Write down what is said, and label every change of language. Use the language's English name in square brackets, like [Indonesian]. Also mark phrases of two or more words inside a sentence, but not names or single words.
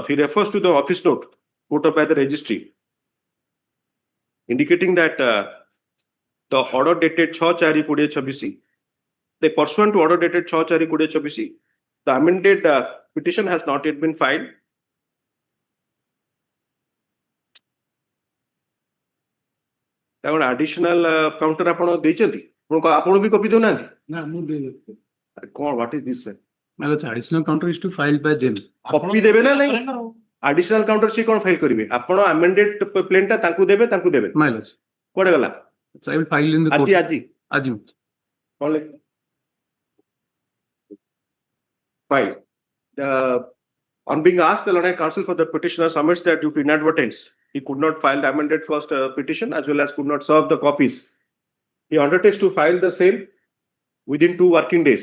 [English] He refers to the office note put up by the registry, indicating that the order dated 6/4/2026, the pursuant to order dated 6/4/2026, the amended petition has not yet been filed. Additional counter [Odia] ଆପଣ ଦେଇଛନ୍ତି ଆପଣ ବି କପି ଦେଉନାହାନ୍ତି ନା ମୁଁ ଦେଇନି କଣ [English] what is this sir? My lords, additional counter is to file by them. [Odia] କପି ଦେବେ ନା ନାଇଁ [English] additional counter [Odia] ସିଏ କଣ ଫାଇଲ କରିବେ ଆପଣ [English] amended plain [Odia] ଟା ତାଙ୍କୁ ଦେବେ [English] My lords, [Odia] କୁଆଡେ ଗଲା [English] so I will file in the court. [Odia] ଆଜି Aji. କଣ ଲେଖ [English] file on being asked the learned counsel for the petitioner submits that due to inadvertence he could not file the amended first petition as well as could not serve the copies. He undertakes to file the same within 2 working days.